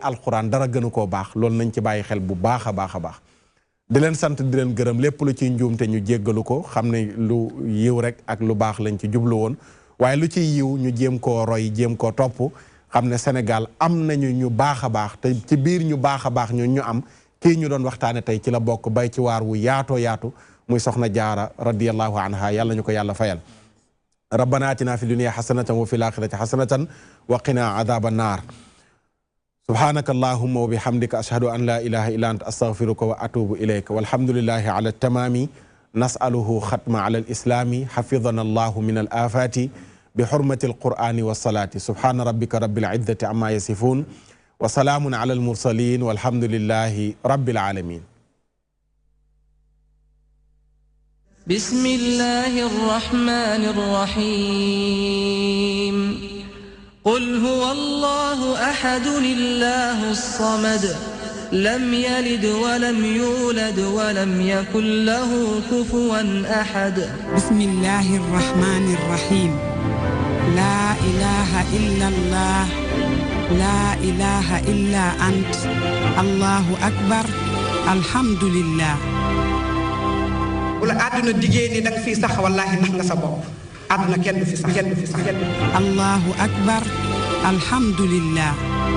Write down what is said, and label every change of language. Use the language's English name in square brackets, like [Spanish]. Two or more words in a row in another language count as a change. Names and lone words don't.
[Wolof] alxuraan dara gënu koo baax loolu nañ ci bàyyi xel bu baax a baax a baax di leen sant di leen gërëm lépp lu ciy njuumte ñu jéggalu ko xam ne lu yiw rek ak lu baax lañ ci jublu woon waaye lu ciy yiw ñu jéem koo roy jéem koo topp xam ne Sénégal am nañu ñu baax a baax te ci biir ñu baax a baax ñu am kii ñu doon waxtaane tey ci la bokk bay ci waar wu yaatoo yaatu muy soxna Jaara [Arabic] رضي الله عنها [Wolof] yàlla ñu ko yàlla fayal [Arabic] ربنا آتنا في الدنيا حسنة وفي الآخرة حسنة وقنا عذاب النار سبحانك اللهم وبحمدك أشهد أن لا إله إلا أنت أستغفرك وأتوب إليك والحمد لله على تمامه نسأله ختما على الإسلام حفظنا الله من الآفات بحرمة القرآن والصلاة سبحان ربك رب العزة عما يصفون وسلام على المرسلين والحمد لله رب العالمين بسم الله الرحمن الرحيم قل هو الله أحد الله الصمد لم يلد ولم يولد ولم يكن له كفوا أحد بسم الله الرحمن الرحيم لا إله إلا الله لا إله إلا أنت الله أكبر الحمد لله [Wolof] bu la àdduna diggée ni danga fii sax wallaahi nax nga sa bopp àdduna kenn du fi sax kenn du fi sax [Arabic] الله أكبر الحمد لله